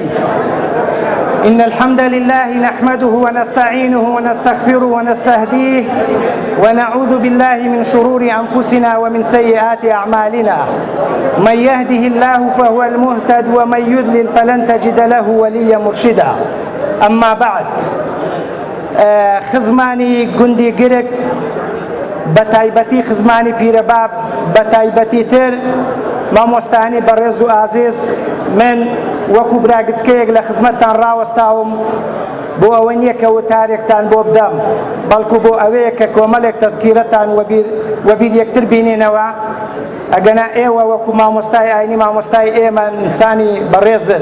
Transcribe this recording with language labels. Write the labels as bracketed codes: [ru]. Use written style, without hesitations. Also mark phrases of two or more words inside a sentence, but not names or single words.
[ar] إن الحمد لله نحمده ونستعينه ونستغفره ونستهديه ونعوذ بالله من شرور أنفسنا ومن سيئات أعمالنا. من يهده الله فهو المهتد ومن يضلل فلن تجد له وليا مرشدا. أما بعد [ckb] خزماني گوندی گرک بەتایبەتی خزمانی پیرەباب بەتایبەتی تر مامۆستانی بەڕێز و ئازیز من وەکو براگچکەیەک لە خزمەتتان ڕاوەستاوم بۆ ئەوە نییە کە وتارێکتان بۆ بدەم بەڵکو بۆ ئەوەیە کە کۆمەڵێک تەذکیرەتان وەبیر یەکتر بینێنەوە ئەگەنا ئێوە وەکو مامۆستای ئاینی مامۆستای ئێمە ئینسانی بەڕێزن.